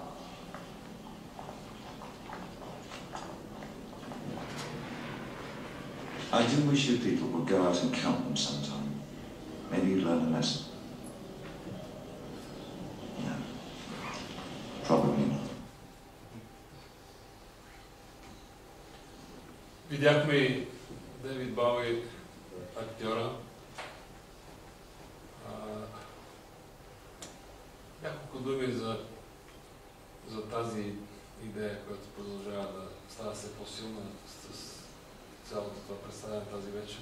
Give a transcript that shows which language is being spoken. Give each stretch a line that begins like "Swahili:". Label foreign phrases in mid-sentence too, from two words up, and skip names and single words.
English: I do wish you people would go out and count them sometime. Maybe you'd learn a lesson. No. Probably not.
Bulgarian: Видяхме и Дейвид Бауи, актьора. Няколко думи за тази идея, която продължава да става все по-силна с цялото това представяне тази вечер.